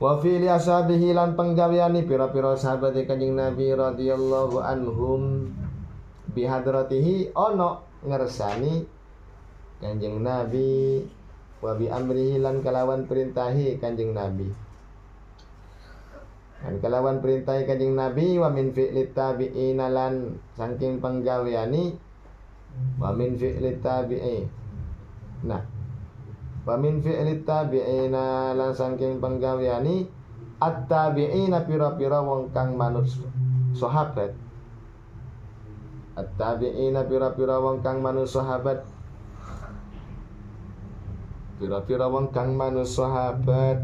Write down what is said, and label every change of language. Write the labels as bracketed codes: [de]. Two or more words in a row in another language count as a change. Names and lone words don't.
[ar] وفعل أصحابه [jv] lan penggaweani pira-pira sahabat Kanjeng Nabi [ar] رضي الله عنهم بحضرته [jv] ono ngersani Kanjeng Nabi [ar] وبأمره [jv] lan kalawan perintahi Kanjeng Nabi. Dan kalawan perintahi Kanjeng Nabi [ar] ومن فعل التابعين [jv] lan saking penggaweani [ar] ومن فعل التابعي. [jv] Nah, [ar] ومن فعل التابعين [jv] lan saking penggaweani at-tabi'ina pira-pira wong kang manut sahabat. At-tabi'ina pira-pira wong kang manut sahabat. Pira-pira wong kang manut sahabat.